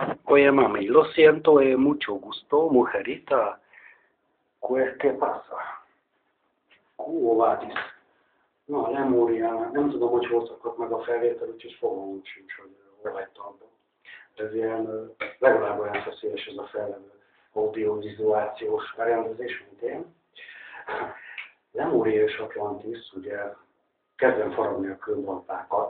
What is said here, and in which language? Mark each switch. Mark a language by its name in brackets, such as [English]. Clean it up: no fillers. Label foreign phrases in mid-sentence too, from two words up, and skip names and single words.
[Spanish] Oye, mami, lo siento, mucho gusto, mujerita. ¿Qué pasa? Kóvátis. [Hungarian] Na, Lemúria, nem tudom, hogy hol szakadt meg a felvétel, úgyhogy fogalmam sincs, hogy hol hagyta abba. Ez ilyen, legalább olyan feszélyes ez a fellevő audiovizuációs berendezés, mint én. Lemúria és Atlantis, ugye kezdem faragni a kőbaltákat.